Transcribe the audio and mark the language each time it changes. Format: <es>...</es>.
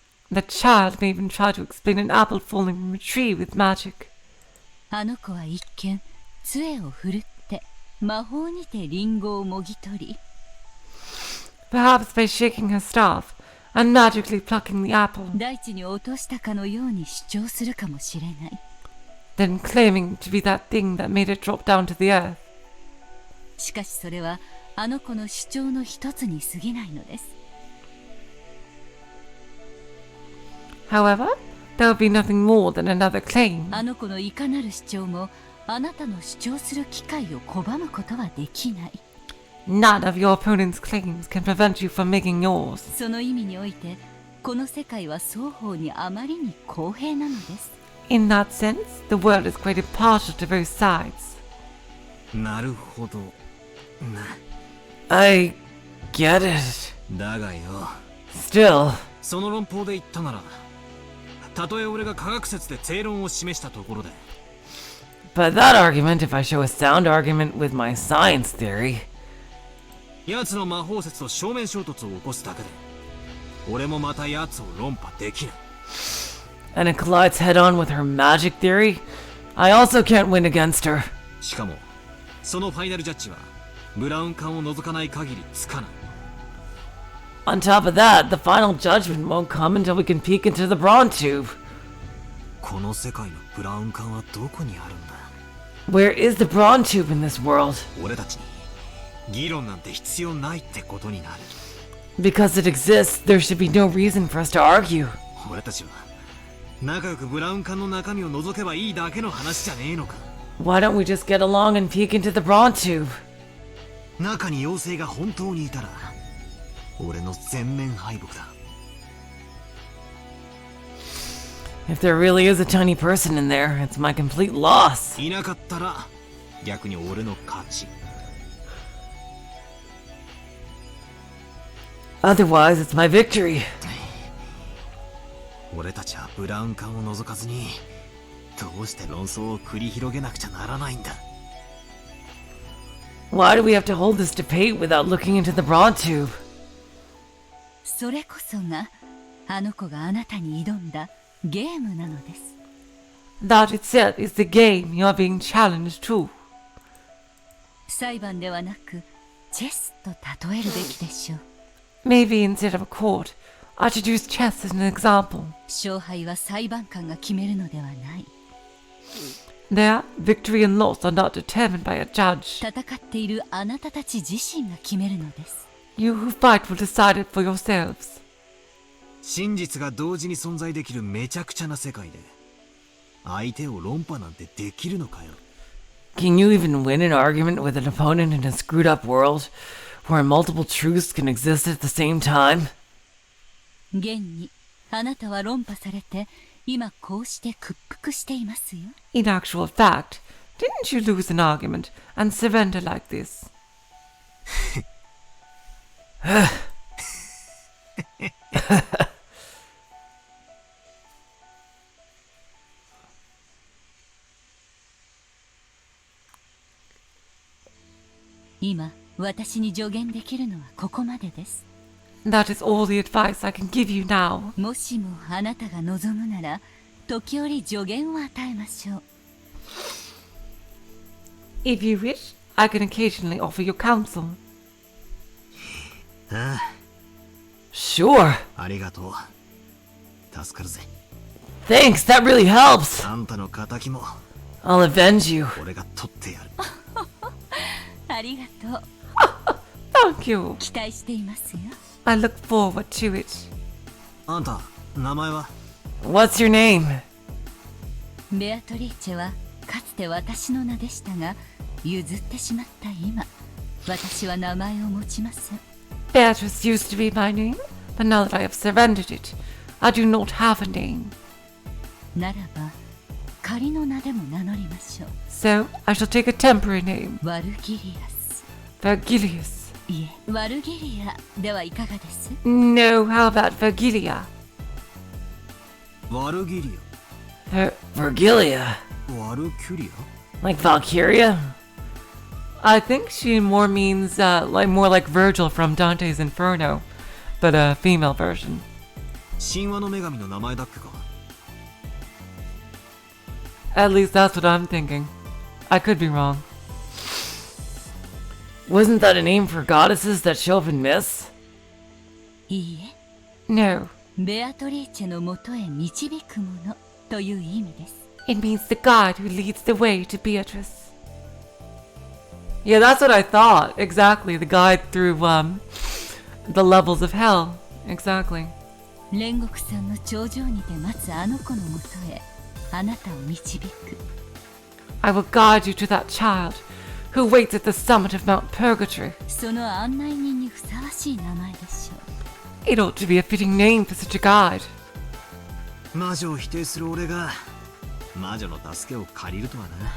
<en>The child may even try to explain an apple falling from a tree with magic.</en> <ja>あの子は一見杖を振るって魔法にてリンゴをもぎ取り、</ja> <en>Perhaps by shaking her staff and magically plucking the apple,</en> <ja>大地に落としたかのように主張するかもしれない。</ja> <en>then claiming to be that thing that made it drop down to the earth.</en> <ja>しかしそれはあの子の主張の一つに過ぎないのです。</ja> <en>However, there would be nothing more than another claim.</en> <ja>あの子のいかなる主張もあなたの主張する機会を拒むことはできない。</ja> <en>None of your opponent's claims can prevent you from making yours.</en> <ja>その意味においてこの世界は双方にあまりに公平なのです。</ja> <en>In that sense, the world is quite impartial to both sides.</en> <ja>なるほど。</ja> <en>I get it.</en> <ja>だがよ。</ja> <en>Still,</en> <ja>その論法で言ったなら、たとえ俺が科学説で正論を示したところで。</ja> <en>but that argument, if I show a sound argument with my science theory,</en> <ja>奴の魔法説と正面衝突を起こすだけで、俺もまた奴を論破できない。</ja> <en>and it collides head on with her magic theory, I also can't win against her.</en> <ja>しかも、そのファイナルジャッジは、ブラウン管を除かない限りつかない。</ja> <en>On top of that, the final judgment won't come until we can peek into the bronze tube.</en> <ja>この世界のブラウン管はどこにあるんだ？</ja> <en>Where is the bronze tube in this world?</en> <ja>俺たちに議論なんて必要ないってことになる。</ja> <en>Because it exists, there should be no reason for us to argue.</en> <ja>俺たちは仲良くブラウン管の中身を覗けばいいだけの話じゃねえのか。</ja> <en>Why don't we just get along and peek into the bronze tube?</en> <ja>中に妖精が本当にいたら、俺の全面敗北だ。</ja> <en>If there really is a tiny person in there, it's my complete loss.</en> <ja>いなかったら逆に俺の勝ち。</ja> <en>Otherwise, it's my victory.</en> <ja>俺たちはブラウン管を覗かずにどうして論争を繰り広げなくちゃならないんだ。</ja> <en>Why do we have to hold this debate without looking into the bronze tube?</en> <ja>それこそがあの子があなたに挑んだゲームなのです。</ja> <en>That itself is the game you are being challenged to.</en> <ja>裁判ではなくチェスと例えるべきでしょう。</ja> <en>Maybe instead of a court, I should use chess as an example.</en> <ja>勝敗は裁判官が決めるのではない。</ja> <en>There, victory and loss are not determined by a judge.</en> <ja>戦っているあなたたち自身が決めるのです。</ja> <en>You who fight will decide it for yourselves.</en> <ja>真実が同時に存在できるめちゃくちゃな世界で相手を論破なんてできるのかよ。</ja> <en>Can you even win an argument with an opponent in a screwed up world where multiple truths can exist at the same time?</en> <ja>現にあなたは論破されて今こうして屈服していますよ。</ja> <en>In actual fact, didn't you lose an argument and surrender like this?</en> <ja>今私に助言できるのはここまでです。</ja> <en>That is all the advice I can give you now.</en> <ja>もしもあなたが望むなら時折助言を与えましょう。</ja> <en>If you wish, I can occasionally offer you counsel. ああ、 Sure.</en> <ja>ありがとう。助かるぜ。</ja> <en>Thanks, that really helps.</en> <ja>あんたの仇も</ja> <en>I'll avenge you.</en> <ja>俺が取ってやる。ありがとう。</ja> <en>Thank you.</en> <ja>期待していますよ。</ja> <en>I look forward to it.</en> <ja>あんた、名前は？</ja> <en>What's your name?</en> <ja>ベアトリーチェはかつて私の名でしたが譲ってしまった今、私は名前を持ちません。</ja> <en>Beatrice used to be my name, but now that I have surrendered it, I do not have a name.</en> <ja>ならば仮の名でも名乗りましょう。</ja> <en>So, I shall take a temporary name.</en> <ja>ワルギリアス。</ja> <en>Vergilius.</en> <ja>いえ、ワルギリアではいかがです？</ja> <en>No, how about Vergilia?</en> <ja>ワルギリ</ja> <en>Vergilia.</en> <ja>アワルキュリ</ja> <en>Like Valkyria? I think she more means, more like Virgil from Dante's Inferno, but a female version.</en> <ja>神話の女神の名前だっけか。</ja> <en>At least that's what I'm thinking. I could be wrong. Wasn't that a name for goddesses that show up in myths?</en> <ja>いいえ、</ja> <en>No,</en> <ja>ベアトリーチェのもとへ導くものという意味です。</ja> <en>it means the god who leads the way to Beatrice. Yeah, that's what I thought. Exactly, the guide through, the levels of hell. Exactly.</en> <ja>煉獄さんの頂上にて待つあの子のもとへあなたを導く。</ja> <en>I will guide you to that child who waits at the summit of Mount Purgatory.</en> <ja>その案内人にふさわしい名前でしょう。</ja> <en>It ought to be a fitting name for such a guide.</en> <ja>魔女を否定する俺が魔女の助けを借りるとはな。</ja>